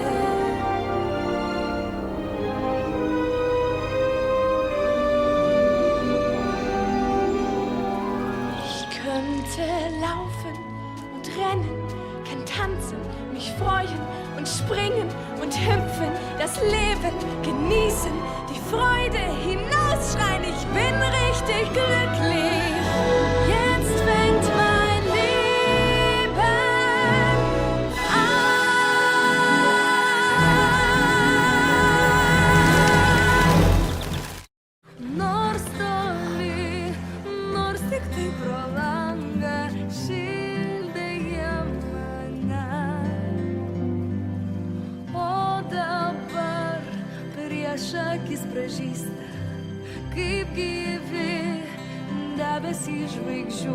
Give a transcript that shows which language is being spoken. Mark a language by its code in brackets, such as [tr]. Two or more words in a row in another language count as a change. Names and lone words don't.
[de] Ich könnte laufen und rennen, kann tanzen, mich freuen und springen und hüpfen, das Leben genießen, die Freude hinausschreien, ich bin richtig glücklich. Jetzt fängt mein Leben an. [lt] Nor stoli, nor stikti pro langą, šildė mane. O dabar prieš akis pražįsta, kaip gyvi debesys žvaigždžių.